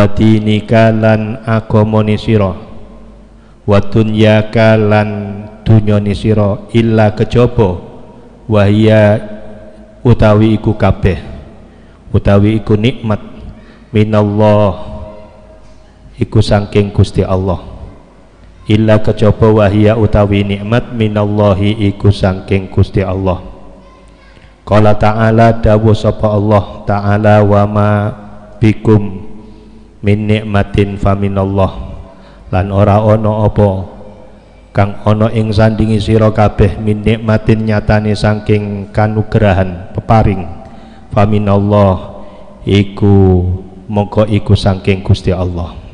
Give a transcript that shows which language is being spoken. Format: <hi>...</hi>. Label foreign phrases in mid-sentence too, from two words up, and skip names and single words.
<jv>dinika lan agamane sira</jv> <ar>ودنياك</ar> <jv>lan dunyane sira illa kejaba wahya utawi iku kabeh utawi iku nikmat minallah iku saking Gusti Allah illa kejaba wahya utawi nikmat minallahi iku saking Gusti Allah.</jv> <ar>قال تعالى</ar> <jv>dawuh sapa Allah ta'ala</jv> <ar>وما بكم من نعمة فمن الله,</ar> <jv>lan ora ana apa kang ana ing sandingi sira kabeh</jv> <ar>من نعمة</ar> <jv>nyatane saking kanugrahan peparing faminallah iku mongko iku saking Gusti Allah.</jv>